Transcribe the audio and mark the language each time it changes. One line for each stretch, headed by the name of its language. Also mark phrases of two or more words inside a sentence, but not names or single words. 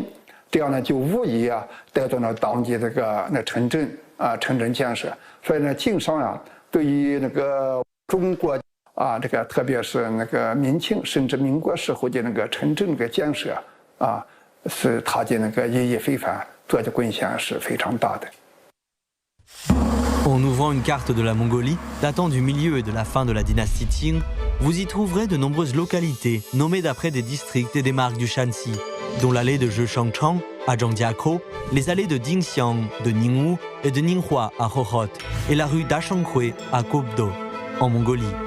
Chinese: 这样呢，就无疑带动了当地城镇建设。所以呢，晋商对于中国特别是明清甚至民国时候的城镇建设是它的意义非凡，做的贡献是非常大的。
French: En ouvrant une carte de la Mongolie, datant du milieu et de la fin de la dynastie Qing, vous y trouverez de nombreuses localités nommées d'après des districts et des marques du Shanxi, dont l'allée de Zheshangchang à Zhangjiakou, les allées de Dingxiang, de Ningwu et de Ninghua à Hohhot, et la rue d'Ashanghui à Kobdo, en Mongolie.